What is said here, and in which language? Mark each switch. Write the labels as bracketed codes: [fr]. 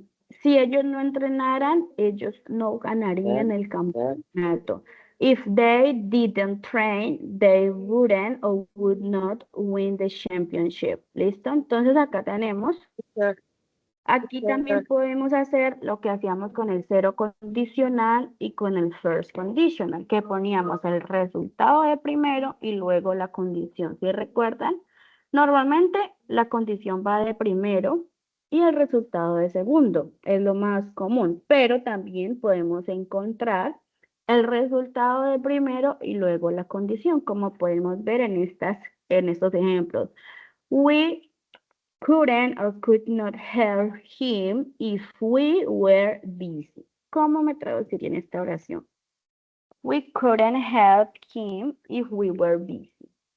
[es] Si ellos no entrenaran, ellos no ganarían el campeonato. [en] If they didn't train, they wouldn't or would not win the championship. [es] ¿Listo? Entonces acá tenemos. Aquí también podemos hacer lo que hacíamos con el cero condicional y con el first conditional, que poníamos el resultado de primero y luego la condición. ¿Sí recuerdan? Normalmente la condición va de primero y el resultado de segundo. Es lo más común, pero también podemos encontrar el resultado de primero y luego la condición, como podemos ver en estos ejemplos. [en] We couldn't or could not help him if we were busy. [es] ¿Cómo me traduciría en esta oración? [en] We couldn't help him if we were busy.